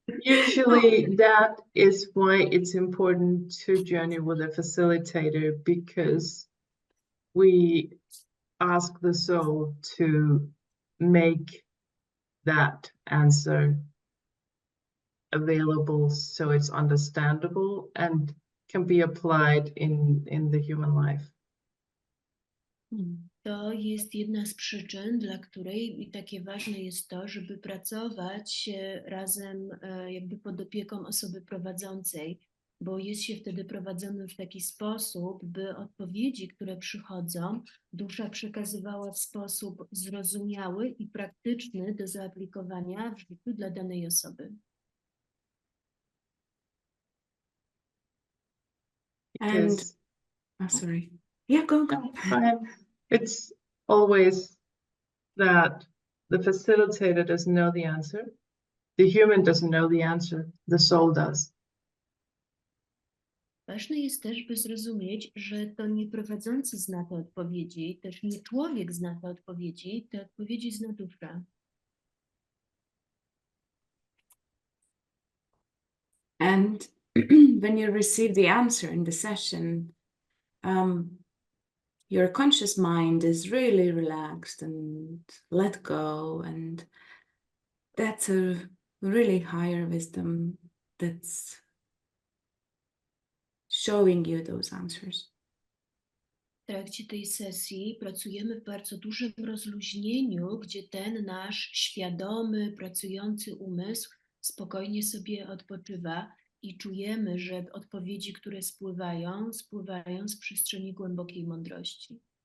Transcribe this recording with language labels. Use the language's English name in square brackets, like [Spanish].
[English] Usually that is why it's important to journey with a facilitator, because we ask the soul to make that answer available so it's understandable and can be applied in the human life. [Polish] To jest jedna z przyczyn, dla której takie ważne jest to, żeby pracować razem jakby pod opieką osoby prowadzącej, bo jest się wtedy prowadzonym w taki sposób, by odpowiedzi, które przychodzą, dusza przekazywała w sposób zrozumiały i praktyczny do zaaplikowania w życiu dla danej osoby. [English] And sorry. Yeah, go. Fine. It's always that the facilitator doesn't know the answer. The human doesn't know the answer. The soul does. [Polish] Ważne jest też, by zrozumieć, że to nie prowadzący zna te odpowiedzi, też nie człowiek zna te odpowiedzi zna dusza. [English] And when you receive the answer in the session, your conscious mind is really relaxed and let go, and that's a really higher wisdom that's showing you those answers. [Polish] W trakcie tej sesji pracujemy w bardzo dużym rozluźnieniu, gdzie ten nasz świadomy, pracujący umysł spokojnie sobie odpoczywa i czujemy, że odpowiedzi, które spływają z przestrzeni głębokiej mądrości.